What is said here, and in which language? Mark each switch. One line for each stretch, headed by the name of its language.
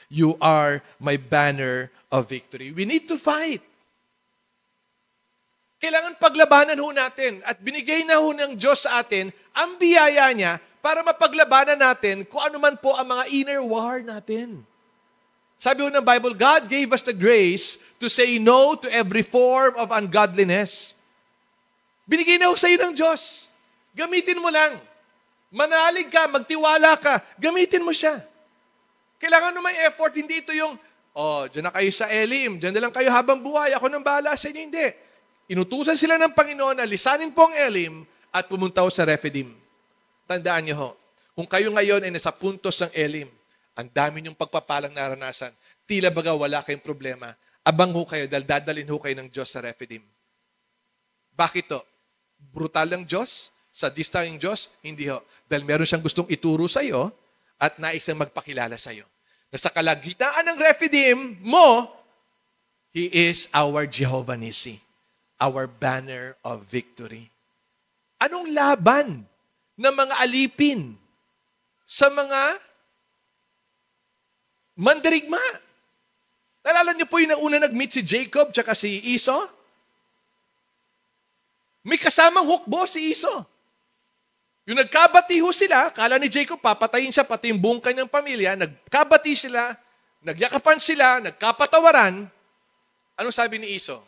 English: You are my banner of victory. We need to fight.
Filipino: Kailangan paglabanan ho natin. At binigay na ho ng Diyos sa atin ang biyaya niya para mapaglabanan natin kung ano man po ang mga inner war natin. Sabi ho ng
English: Bible, God gave us the grace to say no to every form of ungodliness.
Filipino: Binigay na ho sa iyo ng Diyos. Gamitin mo lang. Manalig ka, magtiwala ka, gamitin mo siya. Kailangan mo may effort, hindi ito yung, dyan na kayo sa Elim, dyan na lang kayo habang buhay, ako nang bahala sa inyo, hindi. Inutusan sila ng Panginoon na lisanin po ang Elim at pumunta ho sa Rephidim. Tandaan niyo ho, kung kayo ngayon ay nasa puntos ng Elim, ang dami niyong pagpapalang naranasan, tila baga wala kayong problema, abang ho kayo dahil dadalhin ho kayo ng Diyos sa Rephidim. Bakit to? Brutal ang Diyos? Sadista ang Diyos? Hindi ho. Dahil meron siyang gustong ituro sa iyo at naisang magpakilala sa iyo. Nasa kalagitnaan ng Rephidim mo,
English: He is our Jehovah Nissi, our banner of victory.
Filipino: Anong laban ng mga alipin sa mga mandirigma? Nalala niyo po yung una nag-meet si Jacob tsaka si Esau? May kasamang hukbo si Esau. Yung nagkabati ho sila, kala ni Jacob, papatayin siya, pati yung buong kanyang pamilya, nagkabati sila, nagyakapan sila, nagkapatawaran. Anong sabi ni Esau?